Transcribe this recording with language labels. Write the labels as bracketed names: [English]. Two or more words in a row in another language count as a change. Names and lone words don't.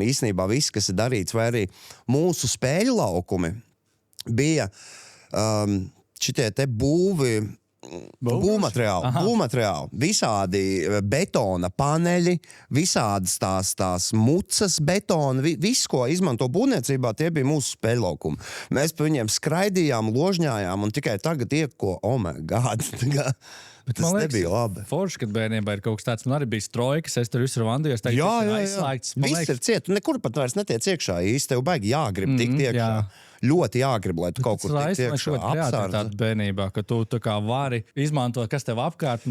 [Latvian] Īstenībā viss, kas ir darīts, vai arī mūsu spēļu laukumi bija šitie te būvmateriāli, visādi betona paneļi, visādas tās mucas betona, viss, ko izmanto būvniecībā, tie bija mūsu spēļlaukumi. Mēs pa viņiem skraidījām, ložņājām, un tikai tagad [English] oh my God, [Latvian] bet tas nebija labi. Forši, kad bērnībā ir kaut kas tāds, man arī bija strojkas, es tur visur vandījos, tagad aizslēgts. Viss ir ciet, tu nekur pat vairs netiec iekšā īsti, tev baigi jāgrib tikt iekšā. Ļoti jāgrib, lai tu kaut kur tikt iekšā apsārdzi. Bērnībā, ka tu tā kā vari izmantot, kas tev apkārt.